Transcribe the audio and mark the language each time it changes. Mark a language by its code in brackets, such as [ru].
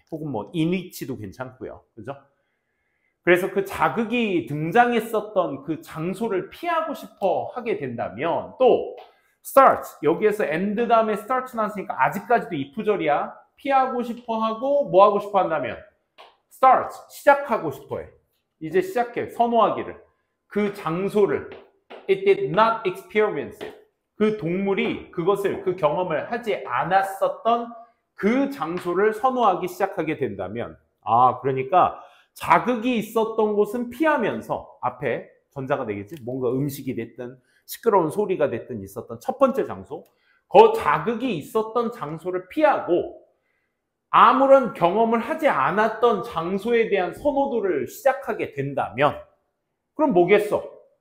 [ko] 혹은 뭐 in which도 괜찮고요. 그죠? 그래서 그 자극이 등장했었던 그 장소를 피하고 싶어 하게 된다면 또 start, 여기에서 end 다음에 start 나왔으니까 아직까지도 if절이야. 피하고 싶어 하고 뭐 하고 싶어 한다면 start, 시작하고 싶어 해. 이제 시작해, 선호하기를. 그 장소를 [en] it did not experience it. [ko] 그 동물이 그것을, 그 경험을 하지 않았었던 그 장소를 선호하기 시작하게 된다면 그러니까 자극이 있었던 곳은 피하면서 앞에 전자가 되겠지? 뭔가 음식이 됐든 시끄러운 소리가 됐든 있었던 첫 번째 장소, 그 자극이 있었던 장소를 피하고 아무런 경험을 하지 않았던 장소에 대한 선호도를 시작하게 된다면 그럼 뭐겠어?